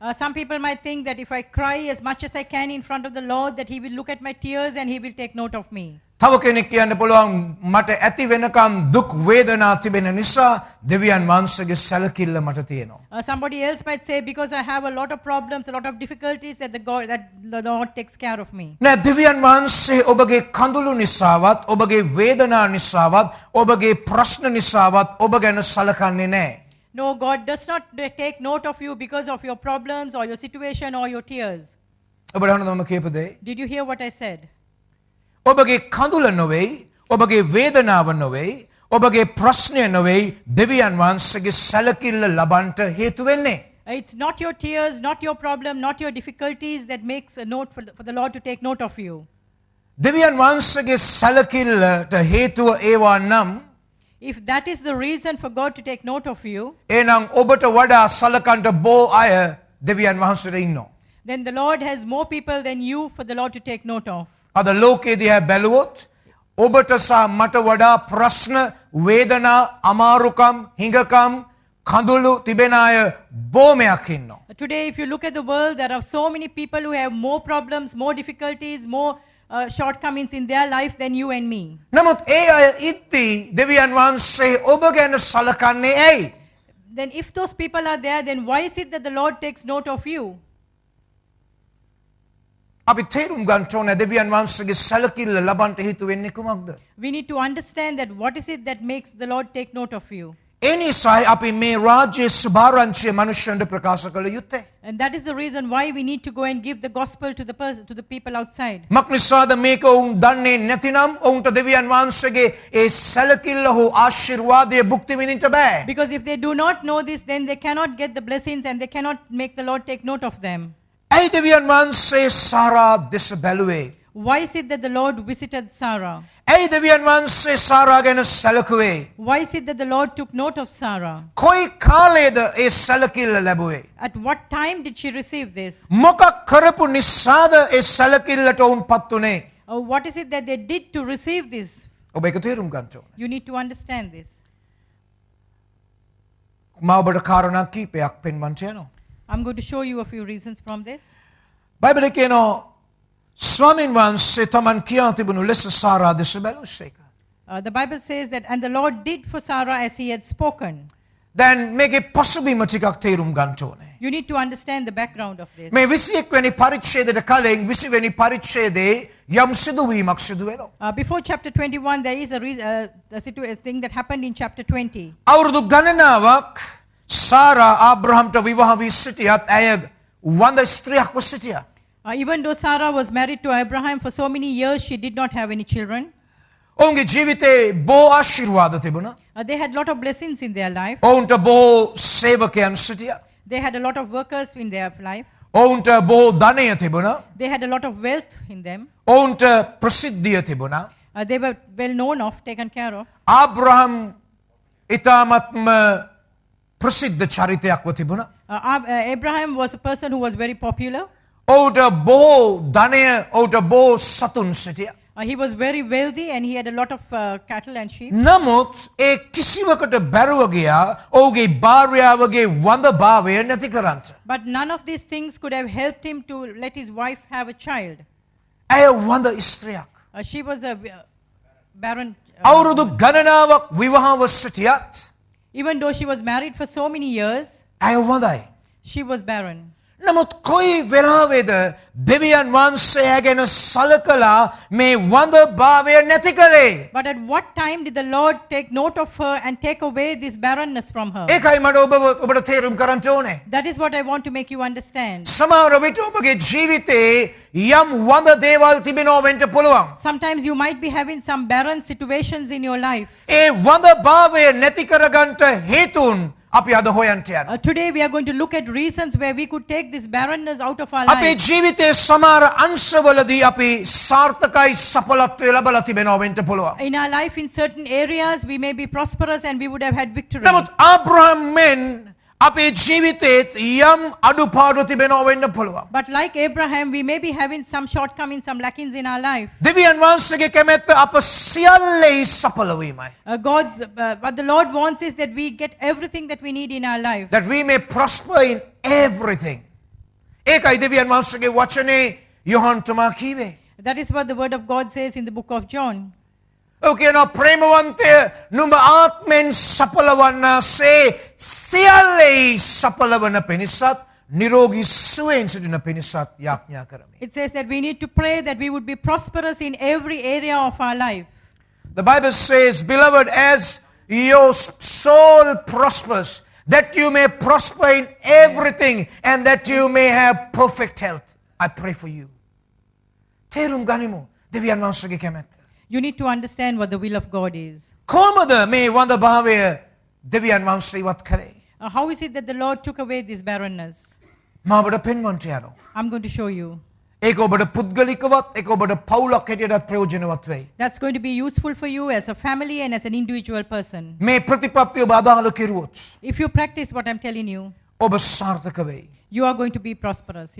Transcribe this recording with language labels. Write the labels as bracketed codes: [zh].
[en] Some people might think that if I cry as much as I can in front of the Lord, that He will look at my tears and He will take note of me. [si] තව කෙනෙක් කියන්න පුළුවන් මට ඇති වෙනකම් දුක් වේදනා තිබෙන නිසා දෙවියන් වහන්සේගේ සැලකිල්ල මට තියෙනවා. [en] Somebody else might say, because I have a lot of problems, a lot of difficulties, that the Lord takes care of me. [si] නෑ දෙවියන් වහන්සේ ඔබගේ කඳුළු නිසාවත් ඔබගේ වේදනා නිසාවත් ඔබගේ ප්‍රශ්න නිසාවත් ඔබ ගැන සලකන්නේ නෑ. [en] No, God does not take note of you because of your problems or your situation or your tears. [si] ඔබට අහන්න මම කියපු දේ. [en] Did you hear what I said? [si] ඔබගේ කඳුල නොවේ ඔබගේ වේදනාව නොවේ ඔබගේ ප්‍රශ්නය නොවේ දෙවියන් වහන්සේගේ සැලකිල්ල ලබන්නට හේතු වෙන්නේ. [en] It's not your tears, not your problem, not your difficulties that makes a note for the Lord to take note of you. [si] දෙවියන් වහන්සේගේ සැලකිල්ලට හේතුව ඒවා නම් [en] If that is the reason for God to take note of you, [si] එහෙනම් ඔබට වඩා සලකන්නට බොහෝ අය දෙවියන් වහන්සේට ඉන්නවා. [en] then the Lord has more people than you for the Lord to take note of. [si] අද ලෝකයේ දිහා බැලුවොත් ඔබට සහ මට වඩා ප්‍රශ්න වේදනා අමාරුකම් හිඟකම් කඳුළු තිබෙන අය බොහොමයක් ඉන්නවා. [en] Today, if you look at the world, there are so many people who have more problems, more difficulties, more shortcomings in their life than you and me. [si] නමුත් ඒ අය ඉද්දී දෙවියන් වහන්සේ ඔබ ගැන සලකන්නේ ඇයි? [en] Then if those people are there, then why is it that the Lord takes note of you? [si] අපි තේරුම් ගන්න ඕනේ දෙවියන් වහන්සේගේ සැලකිල්ල ලබන්නට හේතු වෙන්නේ කුමක්ද? [en] We need to understand that what is it that makes the Lord take note of you. [si] ඒ නිසායි අපි මේ රාජ්‍ය සුභාරංචිය මනුෂ්‍යයන්ට ප්‍රකාශ කළ යුත්තේ. [en] And that is the reason why we need to go and give the gospel to the people outside. [si] මක්නිසාද මේක ඔවුන් දන්නේ නැතිනම් ඔවුන්ට දෙවියන් වහන්සේගේ ඒ සැලකිල්ල හෝ ආශිර්වාදය භුක්ති විඳින්න බෑ. [en] Because if they do not know this, then they cannot get the blessings and they cannot make the Lord take note of them. [si] ඇයි දෙවියන් වහන්සේ සාරා දෙස බැලුවේ? [en] Why is it that the Lord visited Sarah? [si] ඇයි දෙවියන් වහන්සේ සාරා ගැන සැලකුවේ? [en] Why is it that the Lord took note of Sarah? [si] කොයි කාලයේද ඒ සැලකිල්ල ලැබුවේ? [en] At what time did she receive this? [si] මොකක් කරපු නිසාද ඒ සැලකිල්ලට ඔවුන් පත් උනේ? [en] What is it that they did to receive this? [si] ඔබ ඒක තේරුම් ගන්න ඕනේ. [en] You need to understand this. [si] මම ඔබට කාරණා කීපයක් පෙන්වන්න යනවා. [en] I'm going to show you a few reasons from this. [si] බයිබලයේ කියනවා ස්වාමීන් වහන්සේ තමන් කියා තිබුණු ලෙස සාරා දෙස බැලුසේක. [en] The Bible says that, and the Lord did for Sarah as he had spoken. [si] දැන් මේකේ පසුබිම ටිකක් තේරුම් ගන්න ඕනේ. [en] You need to understand the background of this. [si] මේ 21 වෙනි පරිච්ඡේදයට කලින් 20 වෙනි පරිච්ඡේදයේ යම් සිදුවීමක් සිදු වෙනවා. [en] Before chapter 21, there is a thing that happened in chapter 20. [si] අවුරුදු ගණනාවක් සාරා ආබ්‍රහම්ට විවාහ වී සිටියත් ඇය වඳ ස්ත්‍රියක්ව සිටියා. [en] Even though Sarah was married to Abraham for so many years, she did not have any children. [si] ඔවුන්ගේ ජීවිතේ බොහෝ ආශිර්වාද තිබුණා. [en] They had a lot of blessings in their life. [si] ඔවුන්ට බොහෝ සේවකයන් සිටියා. [en] They had a lot of workers in their life. [si] ඔවුන්ට බොහෝ ධනය තිබුණා. [en] They had a lot of wealth in them. [si] ඔවුන්ට ප්‍රසිද්ධිය තිබුණා. [en] They were well known of, taken care of. [si] ආබ්‍රහම් ඊටාත්ම ප්‍රසිද්ධ චරිතයක්ව තිබුණා. [en] Abraham was a person who was very popular. [si] ඔහුට බොහෝ ධනය ඔහුට බොහෝ සතුන් සිටියා. [en] He was very wealthy and he had a lot of cattle and sheep. [si] නමුත් ඒ කිසිවකට බැරුව ගියා ඔහුගේ භාර්යාවගේ වඳභාවය නැති කරන්න. [en] But none of these things could have helped him to let his wife have a child. [si] ඇය වඳ ස්ත්‍රියක්. [en] She was a barren. [si] අවුරුදු ගණනාවක් විවාහව සිටියත් [en] Even though she was married for so many years, [si] ඇය වඳයි. [en] she was barren. [si] නමුත් කොයි වෙලාවේද දෙවියන් වහන්සේ ගැන සලකලා මේ වඳ භාවය නැති කළේ? [en] But at what time did the Lord take note of her and take away this barrenness from her? [si] ඒකයි මට ඔබට තේරුම් කරන්න ඕනේ. [en] That is what I want to make you understand. [si] සමහර විට ඔබගේ ජීවිතේ යම් වඳ දේවල් තිබෙනවා වෙන්න පුළුවන්. [en] Sometimes you might be having some barren situations in your life. [si] ඒ වඳ භාවය නැති කරගන්න හේතුන් අපි අද හොයන්ට යනවා. [en] Today we are going to look at reasons where we could take this barrenness out of our [si] අපේ [en] life. [si] ජීවිතයේ සමහර අංශවලදී අපි සාර්ථකයි සඵලත්වය ලබලා තිබෙනවා වෙන්න පුළුවන්. [en] In our life, in certain areas, we may be prosperous and we would have had victory. [si] නමුත් ආබ්‍රහම් මෙන් අපේ ජීවිතේත් යම් අඩුපාඩු තිබෙනවා වෙන්න පුළුවන්. [en] But like Abraham, we may be having some shortcomings, some lackings in our life. [si] දෙවියන් වහන්සේගේ කැමැත්ත අප සියල්ලේ සඵල වීමයි. [en] What the Lord wants is that we get everything that we need in our life. That we may prosper in everything. [si] ඒකයි දෙවියන් වහන්සේගේ වචනේ යොහන් තුමා කීවේ. [en] That is what the word of God says in the book of John. [si] ඔකේන ප්‍රේමවන්තය නුඹ ආත්මෙන් සඵලවන්නාසේ සියල්ලේ සඵලවන පිණිසත් නිරෝගී සුවයෙන් සිටින පිණිසත් යාඥා කරමි. [en] It says that we need to pray that we would be prosperous in every area of our life. The Bible says, beloved, as your soul prospers, that you may prosper in everything and that you may have perfect health. I pray for you. [si] තේරුම් ගනිමු දෙවියන් වහන්සේගේ කැමැත්ත. [en] You need to understand what the will of God is. [si] කොහොමද මේ වඳ භාවය දෙවියන් වහන්සේ ඉවත් කළේ? [en] How is it that the Lord took away this barrenness? [si] මම ඔබට පෙන්වන්නට යනවා. [en] I'm going to show you. [si] ඒක ඔබට පුද්ගලිකවත් ඒක ඔබට පවුලක් හැටියටත් ප්‍රයෝජනවත් වෙයි. [en] That's going to be useful for you as a family and as an individual person. [si] මේ ප්‍රතිපත්තිය ඔබ අදාළ කෙරුවොත් [en] If you practice what I'm telling you, [si] ඔබ සාර්ථක වෙයි. [en] you are going to be prosperous.